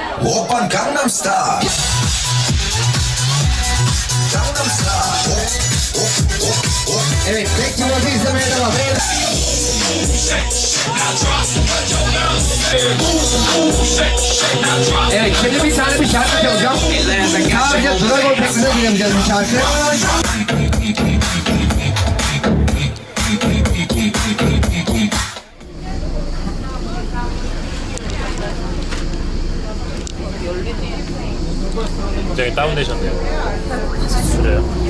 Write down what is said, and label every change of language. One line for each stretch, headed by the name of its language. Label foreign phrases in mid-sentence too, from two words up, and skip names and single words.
Korean: Oppan Gangnam Style. Gangnam Style.
Turkish: Evet, Bekçi Murat'ı izlemeye devam. Evet, şimdi bir tane bir şarkı çalacağım. Sadece Dragon Tekniğine dinlemeyeceğiz bir şarkı.
Korean: 굉장히 다운되셨네요. 그래요?